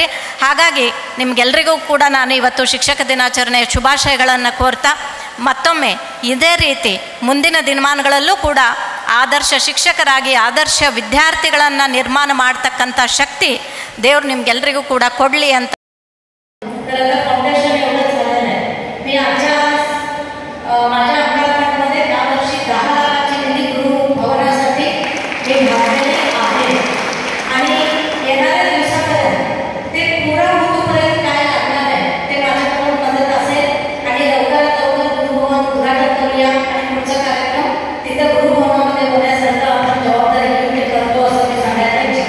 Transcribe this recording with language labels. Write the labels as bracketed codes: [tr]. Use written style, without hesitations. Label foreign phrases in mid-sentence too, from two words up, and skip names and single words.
[kn] ಹಾಗಾಗಿ ನಿಮಗೆಲ್ಲರಿಗೂ ಕೂಡ ನಾನು ಇವತ್ತು ಶಿಕ್ಷಕ ದಿನಾಚರಣೆಯ ಶುಭಾಶಯಗಳನ್ನು ಕೋರ್ತಾ ಮತ್ತೊಮ್ಮೆ ಇದೇ ರೀತಿ ಮುಂದಿನ ದಿನಮಾನಗಳಲ್ಲೂ ಕೂಡ ಆದರ್ಶ ಶಿಕ್ಷಕರಾಗಿ ಆದರ್ಶ ವಿದ್ಯಾರ್ಥಿಗಳನ್ನು ನಿರ್ಮಾಣ ಮಾಡ್ತಕ್ಕಂಥ ಶಕ್ತಿ ದೇವರು ನಿಮಗೆಲ್ಲರಿಗೂ ಕೂಡ ಕೊಡಲಿ ಅಂತ [mr] माझ्या अंगणवाडीमध्ये यावर्षी 10 हिंदी गुरु भवनासाठी हे घातलेले आहे आणि येणाऱ्या दिवसापर्यंत ते पुरा होतोपर्यंत काय लागणार आहे ते माझ्याकडून मदत असेल आणि लवकरात लवकर गुरुभवन उद्घाटन करूया आणि पुढचा कार्यक्रम तिथं गुरुभवनामध्ये होण्यासारखं आपण जबाबदारी घेऊन करतो असं मी सांगायला इच्छिते.